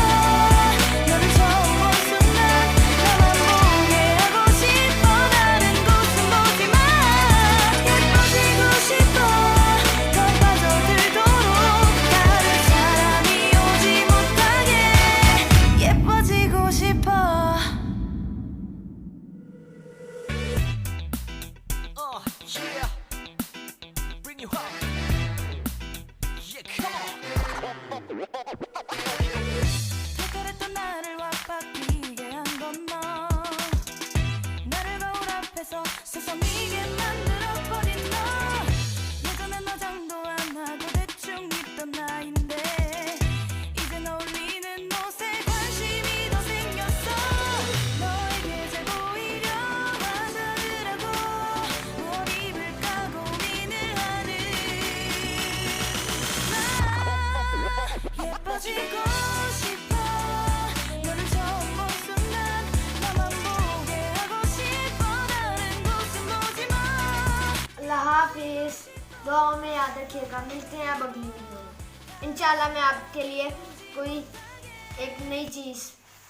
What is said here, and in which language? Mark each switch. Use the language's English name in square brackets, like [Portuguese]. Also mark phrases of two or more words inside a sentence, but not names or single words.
[Korean] 너를 처음 본 순간 나만 보게 하고 싶어. 다른 곳은 보지 마. 예뻐지고 싶어. 더 빠져들도록 다른 사람이 오지 못하게 예뻐지고 싶어. [English] Yeah, bring you home. Yeah, come on. [Korean] 그랬던 나를 와바뀌게 한 건 너. 나를 거울 앞에서 서성이게 만들어버린 너. 예전엔 화장도 안 하고 대충 입던 나인데 이젠 어울리는 옷에 관심이 더 생겼어. 너에게 잘 보이려 하더라고. 뭘 입을까 고민을 하는 나. 예뻐지고 싶어. 너를 처음 본 순간 나만 보게 하고 싶어. 다른 곳은 보지 마. [Hindi] अल्लाह हाफिज। दुआ में याद रखिएगा। मिलते हैं अब अगली वीडियो में। इंशाल्लाह मैं आपके लिए कोई एक नई चीज़